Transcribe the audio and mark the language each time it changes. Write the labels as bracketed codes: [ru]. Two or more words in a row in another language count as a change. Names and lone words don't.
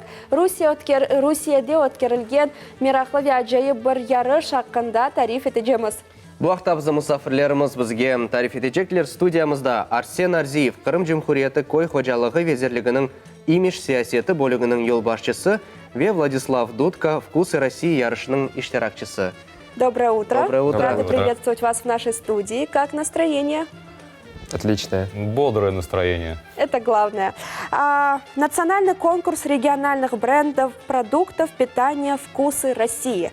[crh] Rusiyada ötkerilgen meraklı ve acayip bir yarış hakkında tarif edeceğiz. Bu hafta bizim musafirlerimiz bizge tarif edecekler. Studiyamızda Arsen Arziyev, Kırım Cumhuriyeti Koy Hocalığı Vezirliginin İmiş Siyaseti bölüğünün yol başçısı ve Владислав Дудка, Вкусы России yarışının iştirakçısı. [ru] Доброе утро. Доброе утро. Рады приветствовать вас в нашей студии. Как настроение? Отличное. Бодрое настроение. Это главное. Национальный конкурс региональных брендов продуктов питания «Вкусы России».